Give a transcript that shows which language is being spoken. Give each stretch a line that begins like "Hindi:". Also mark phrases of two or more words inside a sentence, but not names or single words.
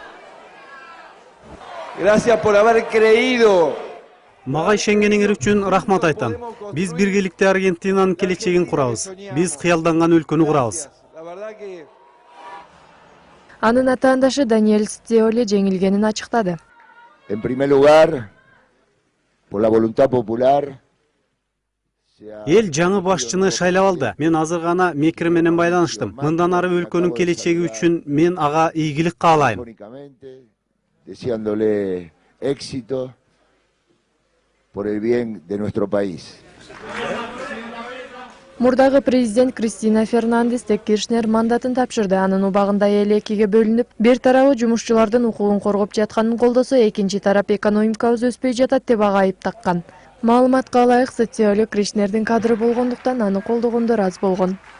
Kyrgyz: Мага ишенгениңер үчүн рахмат айтам. Биз биргеликте Аргентинанын келечегин курабыз. Биз кыялданган өлкөнү курабыз. Анын атаандашы Даниэль Стиоле жеңилгенин ачыктады.
Spanish: En primer lugar, por la voluntad popular.
Kyrgyz: Эл жаңы башчыны шайлап алды. Мен азыр гана Мекир менен байланыштым. Мындан ары өлкөнүн келечеги үчүн мен ага ийгилик каалайм.
Spanish: Deseándole éxito por el bien de nuestro país.
Kyrgyz: Мурдагы президент Кристина Фернандес де Киршнер мандатын тапшырды. Анын убагында эл экиге бөлүнүп, бир тарабы жумушчулардын укугун коргоп жатканын колдосо, экинчи тарап экономикабыз өспөй жатат деп ага айып таккан. Маалыматка ылайык, Стиоле Киршнердин кадры болгондуктан аны колдогондор аз болгон.